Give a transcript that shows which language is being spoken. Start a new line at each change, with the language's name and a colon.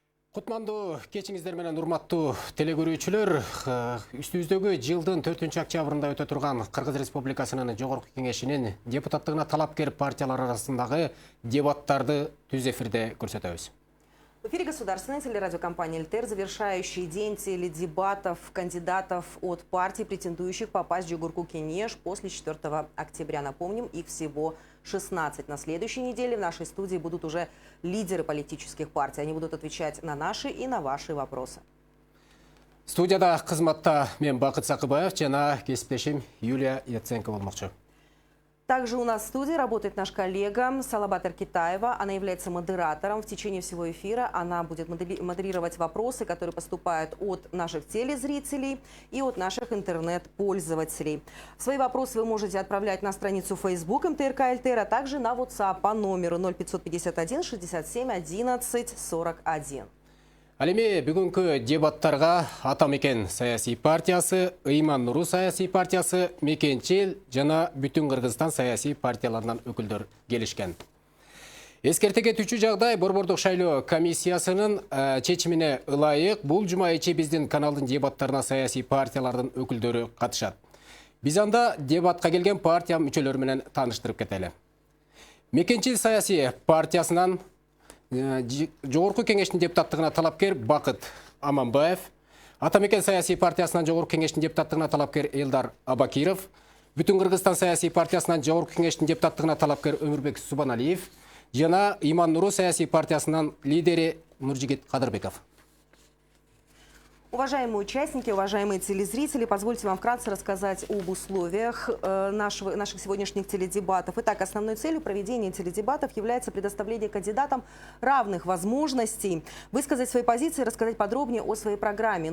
Kyrgyz: Кутмандуу кечиңиздер менен урматтуу телекөрүүчүлөр, үстүбүздөгү жылдын 4-октябрында өтө турган Кыргыз Республикасынын Жогорку Кеңешинин депутаттыгына талапкер партиялар арасындагы дебаттарды түз эфирде көрсөтөбүз.
Russian: В эфире государственной телерадиокомпании «ЛТР» завершающий день теледебатов кандидатов от партий, претендующих попасть в Жогорку Кенеш после 4 октября. Напомним, их всего 16. На следующей неделе в нашей студии будут уже лидеры политических партий. Они будут отвечать на наши и на ваши вопросы.
Kyrgyz: Студияда кызматта мен Бакыт Сакыбаев жана кесиптешим Юлия Яценко болмокчу.
Russian: Также у нас в студии работает наш коллега Салабат Эркитаева. Она является модератором. В течение всего эфира она будет модерировать вопросы, которые поступают от наших телезрителей и от наших интернет-пользователей. Свои вопросы вы можете отправлять на страницу Facebook МТРК ЛТР, а также на WhatsApp по номеру 0551 67 11 41.
Kyrgyz: Алеме бүгүнкү дебаттарга Атамекен саясий партиясы, Ыйман Нуру саясий партиясы, Мекенчил жана Бүтүн Кыргызстан саясий партияларынан өкүлдөр келишкен. Эскерте кетүүчү жагдай Борбордук шайлоо комиссиясынын чечимине ылайык бул жума ичи биздин каналдын дебаттарына саясий партиялардын өкүлдөрү катышат. Биз анда дебатка келген партия мүчөлөрү менен тааныштырып кетели. Мекенчил саясий партиясынан Жогорку Кеңештин депутаттыгына талапкер Бакыт Аманбаев, Атамекен саясий партиясынан Жогорку Кеңештин депутаттыгына талапкер Элдар Абакиров, Бүтүн Кыргызстан саясий партиясынан Жогорку Кеңештин депутаттыгына талапкер Өмүрбек Субаналиев жана Ыйман Нуру саясий партиясынан лидери Нуржигит Кадырбеков.
Russian: Уважаемые участники, уважаемые телезрители, позвольте вам вкратце рассказать об условиях наших сегодняшних теледебатов. Итак, основной целью проведения теледебатов является предоставление кандидатам равных возможностей высказать свои позиции, рассказать подробнее о своей программе.